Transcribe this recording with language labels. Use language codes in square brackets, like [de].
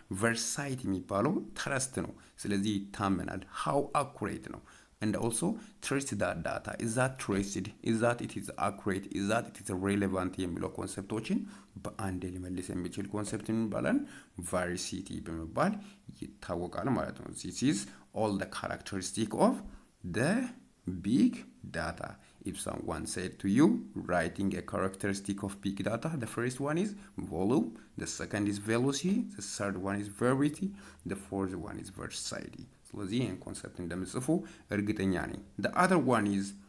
[en] versatility [am] የሚባለው ትረስት ነው። ስለዚህ ይታመናል፣ [en] how accurate ነው። and also trust that data, is that trusted, is that it is accurate, is that it is relevant [am] የሚለው ኮንሰፕቶችን በአንድ ሊመልስ የሚችል ኮንሰፕት እንባላለን [en] veracity [am] በመባል ይታወቃል ማለት ነው። [en] this is all the characteristic of the big data. If someone said to you writing a characteristic of big data, the first one is volume, the second is velocity, the third one is verity, the fourth one is versatility. [am] ስለዚህ ይህን ኮንሰፕት እንደምጽፉ እርግጠኛ ነኝ። [en] the other one is